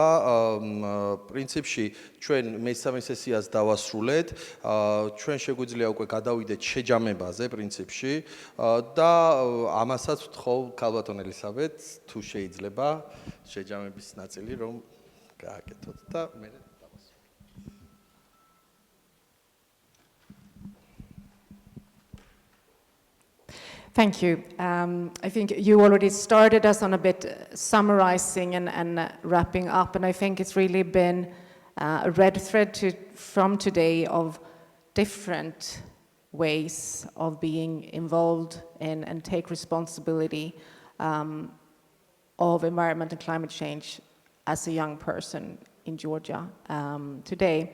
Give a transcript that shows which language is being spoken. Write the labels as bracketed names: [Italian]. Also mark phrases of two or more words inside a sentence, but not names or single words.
[Georgian] პრინციპში ჩვენ მესამე სესიას დავასრულეთ. ჩვენ შეგვიძლია უკვე გადავიდეთ შეჯამებაზე პრინციპში და ამასაც ვთხოვ ქალბატონ ელისაბედ, თუ შეიძლება შეჯამების ნაწილი რომ გააკეთოთ და მე [English] Thank you. I think you already started us on a bit summarizing and wrapping up, and I think it's really been a red thread from today of different ways of being involved in and take responsibility of environment and climate change as a young person in Georgia today.